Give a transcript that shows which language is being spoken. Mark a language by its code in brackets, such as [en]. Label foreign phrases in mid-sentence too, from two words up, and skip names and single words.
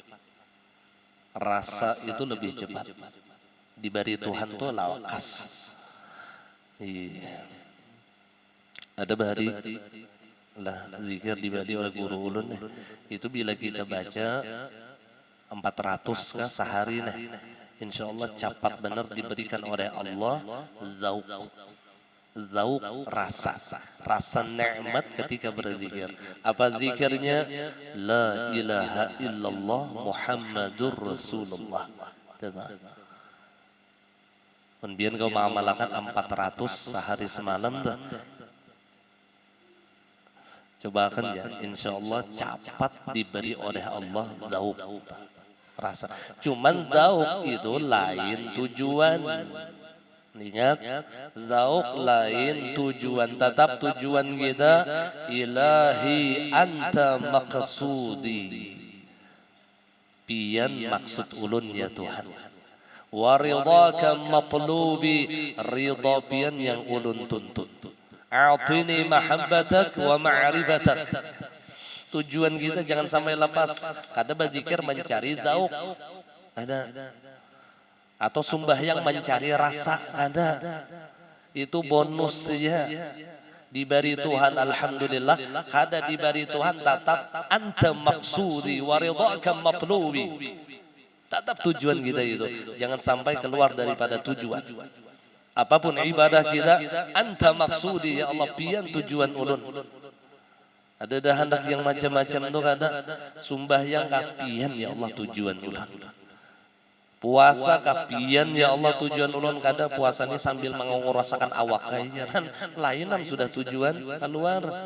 [bjn] Rasa itu lebih cepat. Diberi Tuhan tuh lawas. Ada bahari lah zikir dibagi oleh guru ulun itu bila kita baca 400 kah sehari nah, [ar] insya Allah [bjn] cepat benar diberikan oleh Allah zauk rasa nikmat ketika berzikir. Apa zikirnya? [ar] La ilaha illallah Muhammadur Rasulullah. [bjn] Kemudian kau mengamalkan 400 sehari semalam dah. Cobakan ya, [ar] insya Allah [bjn] cepat diberi oleh Allah zauk rasa. Cuman zauk itu lain tujuan. Ingat, zauk lain tujuan. Tetap tujuan kita [ar] ilahi anta maqsudi. [bjn] Pian maksud ulun ya Tuhan. [ar] Wa ridhaka matlubi, [bjn] ridha pian yang ulun tuntut. [ar] A'tini mahabbatak wa ma'rifatak. [bjn] Tujuan kita jangan sampai lepas. Kada berzikir mencari zauk. Ada. Atau sembahyang mencari rasa. Ada. Itu bonus saja. Diberi Tuhan alhamdulillah. Kada diberi Tuhan tetap [ar] anta maksudi wa ridhaka matlubi. [bjn] Tetap tujuan kita itu. Jangan sampai keluar daripada tujuan. Apapun ibadah kita, [ar] anta maksudi ya Allah, [bjn] pian tujuan ulun. Ada hendak yang macam-macam tu kada. Sembahyang kapian [ar] ya Allah [bjn] tujuan ulun. Puasa kapian [ar] ya Allah [bjn] tujuan ulun, kada puasa ini sambil mengurasakan awak kayaknya. Lain sudah tujuan keluar.